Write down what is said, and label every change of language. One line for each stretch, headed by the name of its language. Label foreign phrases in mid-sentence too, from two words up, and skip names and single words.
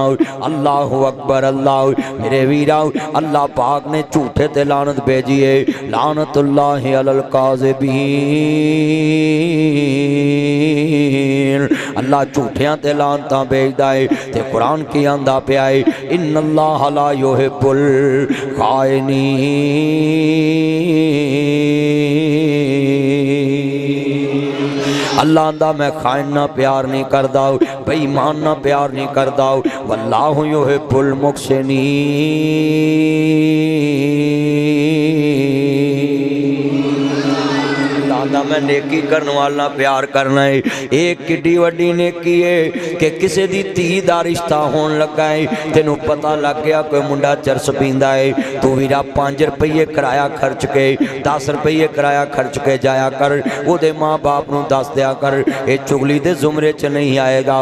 Arabic: الله أكبر الله.
Punjabi: ਮੇਰੇ ਵੀਰਾ, ਅੱਲਾਹ ਪਾਕ ਨੇ ਝੂਠੇ ਤੇ ਲਾਨਤ ਭੇਜੀ ਹੈ।
Arabic: لعنة الله على الكاذبين.
Punjabi: ਅੱਲਾਹ ਝੂਠਿਆਂ ਤੇ ਲਾਨਤਾਂ ਭੇਜਦਾ ਹੈ। ਤੇ ਕੁਰਾਨ ਕੀ ਆਂਹਦਾ ਪਿਆ ਹੈ
Arabic: إن الله لا يحب الخائنين.
Punjabi: ਅੱਲਾਹ ਆਂਹਦਾ ਮੈਂ ਖ਼ਾਇਨਾਂ ਪਿਆਰ ਨਹੀਂ ਕਰਦਾ, ਬੇਈਮਾਨਾਂ ਪਿਆਰ ਨਹੀਂ ਕਰਦਾ।
Arabic: والله يحب المحسنين.
Punjabi: ਮੈਂ ਨੇਕੀ ਕਰਨ ਵਾਲਿਆਂ ਪਿਆਰ ਕਰਨਾ ਹੈ। ਏਕ ਕਿੱਡੀ ਵੱਡੀ ਨੇਕੀ ਹੈ ਕਿ ਕਿਸੀ ਦੀ ਧੀ ਦਾ ਰਿਸ਼ਤਾ ਹੋਣ ਲੱਗਾ ਹੈ, ਤੈਨੂੰ ਪਤਾ ਲੱਗ ਗਿਆ ਕੋਈ ਮੁੰਡਾ ਚਰਸ ਪੀਂਦਾ ਹੈ, ਤੂੰ ਵੀਰਾ 5 ਰੁਪਏ ਕਿਰਾਇਆ ਖ਼ਰਚ ਕੇ 10 ਰੁਪਏ ਕਿਰਾਇਆ ਖ਼ਰਚ ਕੇ ਜਾਇਆ ਕਰ, ਓਦੇ ਮਾਂ ਬਾਪ ਨੂੰ ਦੱਸ ਦਿਆ ਕਰ, ਯੇ ਚੁਗਲੀ ਦੇ ਜ਼ੁਮਰੇ ਚ ਨਹੀਂ ਆਏਗਾ।